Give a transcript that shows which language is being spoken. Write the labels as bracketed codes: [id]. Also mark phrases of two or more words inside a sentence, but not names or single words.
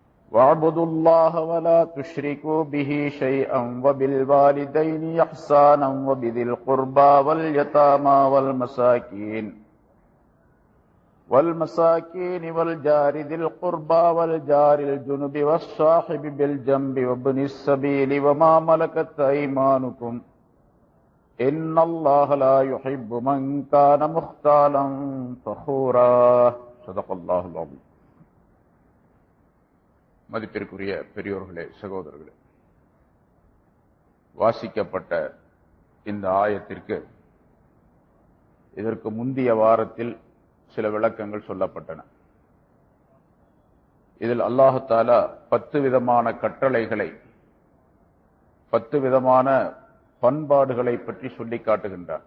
[ar] واعبدوا الله ولا تشركوا به شيئا وبالوالدين إحسانا وبذي القربى واليتامى والمساكين والجار ذي القربى والجار الجنب والصاحب بالجنب وابن السبيل وما ملكت أيمانكم إن الله لا يحب من كان مختالا فخورا صدق الله العظيم. [ta] மதிப்பிற்குரிய பெரியோர்களே, சகோதரர்களே, வாசிக்கப்பட்ட இந்த ஆயத்திற்கு இதற்கு முந்தைய வாரத்தில் சில விளக்கங்கள் சொல்லப்பட்டன. இதில் [ar] الله تعالى [ta] 10 விதமான கட்டளைகளை, 10 விதமான பண்பாடுகளை பற்றி சொல்லி காட்டுகின்றார்.